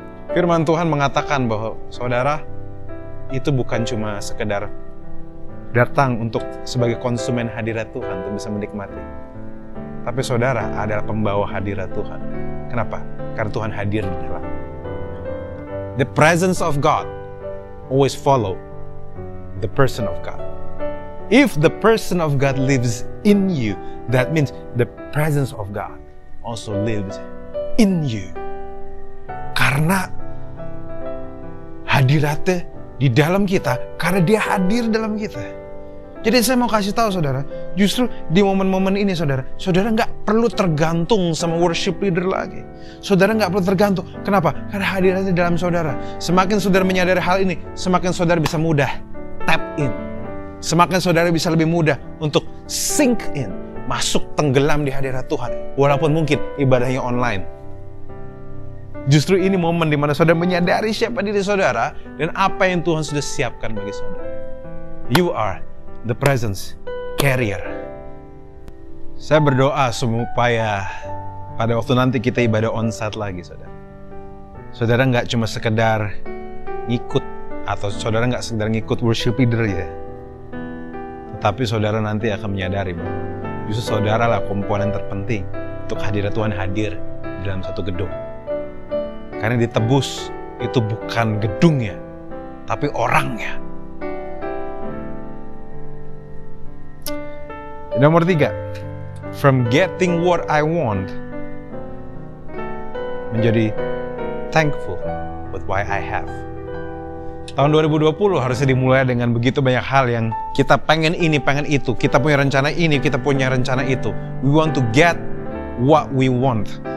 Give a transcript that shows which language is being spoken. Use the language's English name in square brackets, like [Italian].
[Indonesian] Firman Tuhan mengatakan bahwa saudara itu bukan cuma sekedar datang untuk sebagai konsumen hadirat Tuhan untuk bisa menikmati. Tapi saudara adalah pembawa hadirat Tuhan. Kenapa? Karena Tuhan hadir di dalam. [English] The presence of God always follow the person of God. If the person of God lives in you, that means the presence of God also lives in you. [Indonesian] Karena hadiratnya di dalam kita, karena dia hadir dalam kita. Jadi saya mau kasih tahu saudara, justru di momen-momen ini saudara nggak perlu tergantung sama worship leader lagi. Saudara nggak perlu tergantung. Kenapa? Karena hadiratnya dalam saudara. Semakin saudara menyadari hal ini, semakin saudara bisa mudah tap in. Semakin saudara bisa lebih mudah untuk sink in, masuk tenggelam di hadirat Tuhan. Walaupun mungkin ibadahnya online. Justru ini momen di mana saudara menyadari siapa diri saudara dan apa yang Tuhan sudah siapkan bagi saudara. [English] You are the presence carrier. [Indonesian] Saya berdoa supaya pada waktu nanti kita ibadah onsite lagi, saudara. Saudara nggak cuma sekedar ngikut, atau saudara nggak sekedar ngikut worship leader ya. Tetapi saudara nanti akan menyadari bahwa justru saudara lah komponen terpenting untuk hadirat Tuhan hadir di dalam satu gedung. Karena ditebus itu bukan gedungnya, tapi orangnya. Nomor 3, [English] from getting what I want [Indonesian] menjadi [English] thankful with what I have. [Indonesian] Tahun 2020 harusnya dimulai dengan begitu banyak hal yang kita pengen ini, pengen itu. Kita punya rencana ini, kita punya rencana itu. [English] We want to get what we want.